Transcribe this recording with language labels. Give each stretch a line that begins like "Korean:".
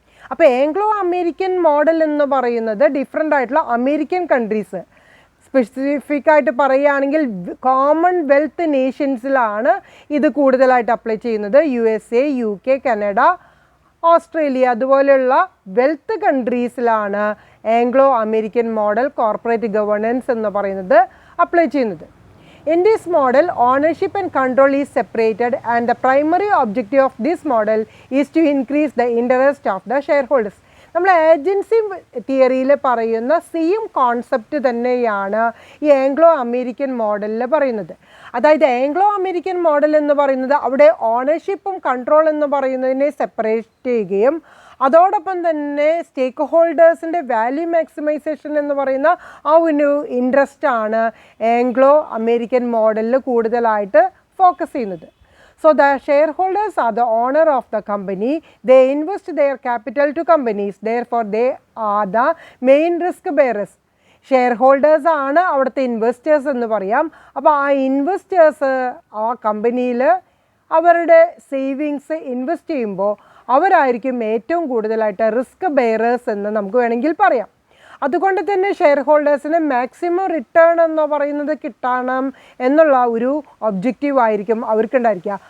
Malayalam: അപ്പോൾ Anglo American model എന്ന് പറയുന്നത് ഡിഫറെൻ്റ് ആയിട്ടുള്ള അമേരിക്കൻ കൺട്രീസ്, സ്പെസിഫിക് ആയിട്ട് പറയുകയാണെങ്കിൽ കോമൺവെൽത്ത് നേഷൻസിലാണ് ഇത് കൂടുതലായിട്ട് അപ്ലൈ ചെയ്യുന്നത്. USA, UK, കാനഡ, ഓസ്ട്രേലിയ അതുപോലെയുള്ള wealth കൺട്രീസിലാണ് Anglo American model corporate governance എന്ന് പറയുന്നത് അപ്ലൈ ചെയ്യുന്നത്.
English: In this model, ownership and control is separated and the primary objective of this model is to increase the interest of the shareholders.
Malayalam: നമ്മൾ agency തിയറിയിൽ പറയുന്ന same concept തന്നെയാണ് ഈ Anglo American മോഡലിൽ പറയുന്നത്. അതായത് ആംഗ്ലോ അമേരിക്കൻ മോഡൽ എന്ന് പറയുന്നത് അവിടെ ഓണർഷിപ്പും കൺട്രോൾ എന്ന് പറയുന്നതിനെ സെപ്പറേറ്റ് ചെയ്യുകയും അതോടൊപ്പം തന്നെ സ്റ്റേക്ക് ഹോൾഡേഴ്സിൻ്റെ വാല്യൂ മാക്സിമൈസേഷൻ എന്ന് പറയുന്ന ആ ഒരു ഇൻട്രസ്റ്റ് ആണ് ആംഗ്ലോ അമേരിക്കൻ മോഡലിൽ കൂടുതലായിട്ട് ഫോക്കസ് ചെയ്യുന്നത്.
English: So the shareholders are the owner of the company. They invest their capital to companies. Therefore, they are the main risk bearers.
Malayalam: Shareholders ആണ് അവിടുത്തെ ഇൻവെസ്റ്റേഴ്സ് എന്ന് പറയാം. അപ്പോൾ ആ ഇൻവെസ്റ്റേഴ്സ് ആ കമ്പനിയിൽ അവരുടെ സേവിങ്സ് ഇൻവെസ്റ്റ് ചെയ്യുമ്പോൾ അവരായിരിക്കും ഏറ്റവും കൂടുതലായിട്ട് റിസ്ക് ബെയറേഴ്സ് എന്ന് നമുക്ക് വേണമെങ്കിൽ പറയാം. അതുകൊണ്ട് തന്നെ ഷെയർ ഹോൾഡേഴ്സിന് മാക്സിമം റിട്ടേൺ എന്ന് പറയുന്നത് കിട്ടണം എന്നുള്ള ഒരു ഒബ്ജക്റ്റീവ് ആയിരിക്കും അവർക്കുണ്ടായിരിക്കുക.